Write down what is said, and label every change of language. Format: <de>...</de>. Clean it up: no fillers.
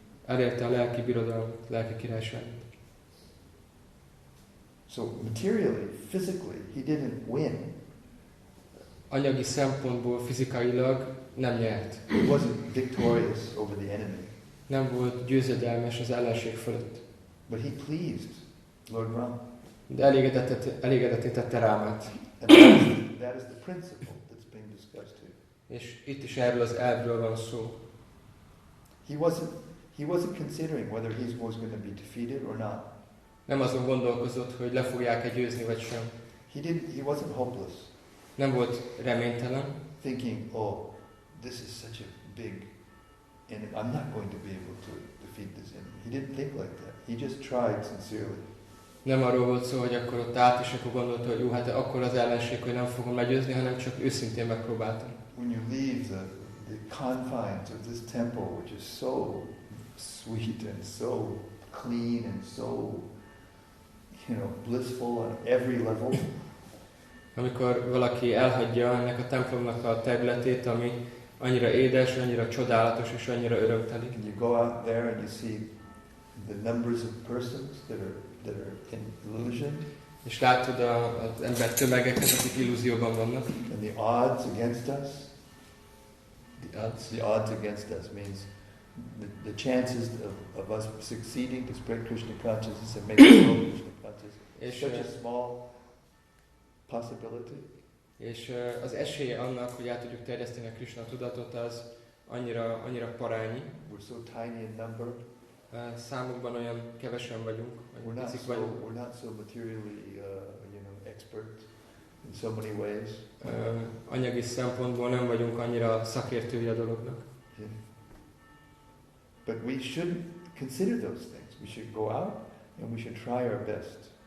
<hu>Elérte a lelki birodalmat, lelki királyságot.</hu> <en>So materially, physically, he didn't win.</en> <hu>Anyagi szempontból, fizikailag nem nyert.</hu> <en>He wasn't victorious over the enemy.</en> <hu>Nem volt győzedelmes az ellenség fölött.</hu> <en>But he pleased Lord Ram.</en> <hu>De elégedetté tette Rámát.</hu> <en>And that is the principle that's being discussed here.</en> <hu>És itt is erről az elvről van szó.</hu> <en>He wasn't considering whether he was going to be defeated or not.</en> <hu>Nem azon gondolkozott, hogy le fogják-e győzni, vagy sem.</hu> <en>He wasn't hopeless.</en> <hu>Nem volt reménytelen.</hu> <en>Thinking, oh, this is such a big enemy. I'm not going to be able to defeat this enemy. He didn't think like that. He just tried sincerely.</en> <hu>Nem arról volt szó, hogy akkor ott állt, és akkor gondolta, hogy jó, hát akkor az ellenség, hogy nem fogom legyőzni, hanem csak őszintén megpróbáltam.</hu> <en>When you leave the confines of this temple, which is so sweet and so clean and so, blissful on every level.</en> <hu>Amikor valaki elhagyja ennek a templomnak a területét, ami annyira édes, annyira csodálatos és annyira örömteli.</hu> <en>And you go out there and you see the numbers of persons that are in illusion.</en> <hu>És látod az ember tömegeket, akik illúzióban vannak.</hu> <en>And the odds against us. The odds against us means the chances of us succeeding to spread Krishna consciousness and make the world Krishna conscious is such a small possibility.</en> <hu>És az esélye annak, hogy át tudjuk terjeszteni a Krishna tudatot, az annyira parányi.</hu> <en>We're so tiny in number.</en> <hu>Számukban olyan kevesen vagyunk,</hu> <en>we're not so materially expert in so many ways.</en> <hu>Anyagi szempontból nem vagyunk annyira szakértői a dolognak. Yeah.</hu> <en>But we shouldn't consider those things. We should go out and we should try our best.</en>